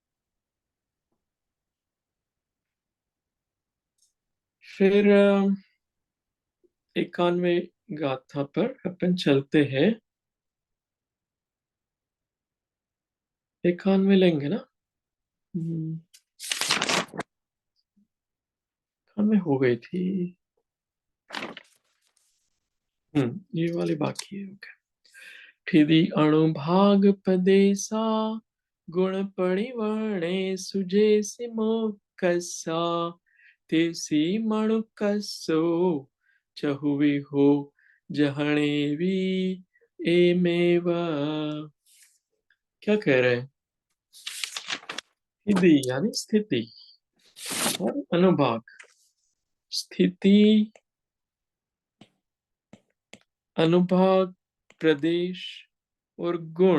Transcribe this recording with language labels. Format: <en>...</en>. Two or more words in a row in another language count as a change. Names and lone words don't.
<hi>फिर 91 गाथा पर अपन चलते हैं। 91 लेंगे ना। 91 हो गई थी। ये वाली बाकी है। ओके।</hi> <pra>ठिदी अणुभाग पदेसा गुण परिवर्णे सुजे सिमो कसा तेसी मणु कसो चहुवी हो जहणेवी एमेव।</pra> <hi>क्या कह रहे हैं? ठिदी यानी स्थिति और अनुभाग। स्थिति, अनुभाग, प्रदेश और गुण।</hi>